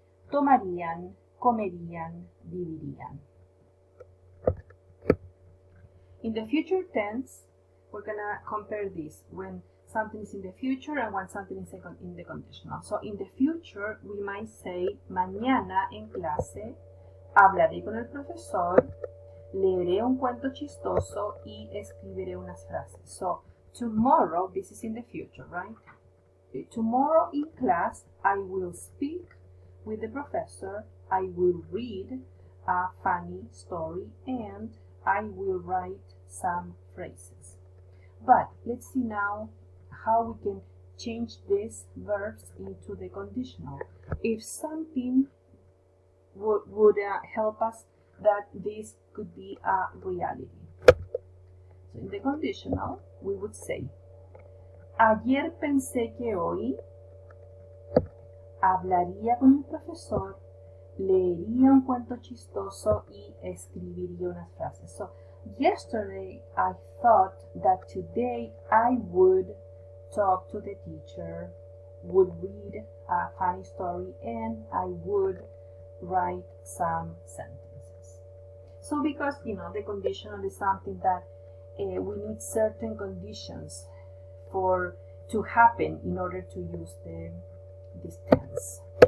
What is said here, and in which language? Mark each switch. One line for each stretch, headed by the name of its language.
Spanish: Tomarían, comerían, vivirían.
English: In the future tense, we're gonna compare this when something is in the future and when something is in the conditional. So in the future, we might say,
Spanish: mañana en clase hablaré con el profesor, leeré un cuento chistoso y escribiré unas frases.
English: So tomorrow, this is in the future, right? Tomorrow in class, I will speak with the professor, I will read a funny story, and I will write some phrases. But let's see now how we can change these verbs into the conditional. If something would help us that this could be a reality. So in the conditional, we would say,
Spanish: ayer pensé que hoy hablaría con el profesor, leería un cuento chistoso y escribiría unas frases.
English: So yesterday I thought that today I would talk to the teacher, would read a funny story, and I would write some sentences. So because, the conditional is something that we need certain conditions to happen in order to use this tense.